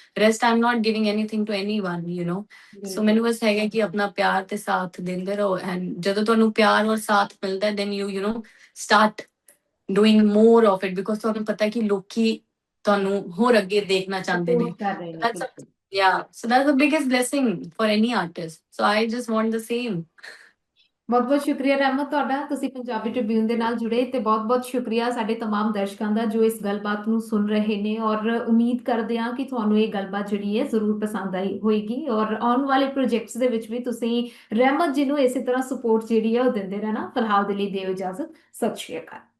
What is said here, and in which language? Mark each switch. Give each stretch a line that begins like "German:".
English: Rest I am not giving anything to anyone.
Punjabi: ਸੋ ਮੈਨੂੰ ਬਸ ਹੈਗਾ ਕਿ ਆਪਣਾ ਪਿਆਰ ਤੇ ਸਾਥ ਦਿੰਦੇ ਰਹੋ, ਐਂਡ ਜਦੋਂ ਤੁਹਾਨੂੰ ਪਿਆਰ ਔਰ ਸਾਥ ਮਿਲਦਾ
English: then you start doing more of it, because
Punjabi: ਤੁਹਾਨੂੰ ਪਤਾ ਹੈ ਕਿ ਲੋਕੀ ਤੁਹਾਨੂੰ ਹੋਰ ਅੱਗੇ ਦੇਖਣਾ ਚਾਹੁੰਦੇ ਨੇ। ਸਪੋਰਟ ਕਰ ਰਹੇ ਨੇ
English: That's a,
Punjabi: ਬਿਲਕੁਲ।
English: yeah, so that's the biggest blessing for any artist, so I just want the same।
Punjabi: ਬਹੁਤ ਬਹੁਤ ਸ਼ੁਕਰੀਆ ਰਹਿਮਤ ਤੁਹਾਡਾ, ਤੁਸੀਂ ਪੰਜਾਬੀ ਟ੍ਰਿਬਿਊਨ ਦੇ ਨਾਲ ਜੁੜੇ, ਤੇ ਬਹੁਤ ਬਹੁਤ ਸ਼ੁਕਰੀਆ ਸਾਡੇ तमाम ਦਰਸ਼ਕਾਂ ਦਾ ਜੋ ਇਸ ਗੱਲਬਾਤ ਨੂੰ ਸੁਣ ਰਹੇ ਨੇ, ਔਰ ਉਮੀਦ ਕਰਦੇ ਹਾਂ ਕਿ ਤੁਹਾਨੂੰ ਇਹ ਗੱਲਬਾਤ ਜਿਹੜੀ ਹੈ ਜ਼ਰੂਰ ਪਸੰਦ ਆਈ ਹੋਏਗੀ, ਔਰ ਆਉਣ ਵਾਲੇ ਪ੍ਰੋਜੈਕਟਸ ਦੇ ਵਿੱਚ ਵੀ ਤੁਸੀਂ ਰਹਿਮਤ ਜੀ ਨੂੰ ਇਸੇ ਤਰ੍ਹਾਂ ਸਪੋਰਟ ਜਿਹੜੀ ਹੈ ਉਹ ਦਿੰਦੇ ਰਹਿਣਾ। ਫਿਲਹਾਲ ਦੇ ਲਈ ਦਿਓ ਇਜਾਜ਼ਤ, ਸਤਿ ਸ਼੍ਰੀ ਅਕਾਲ।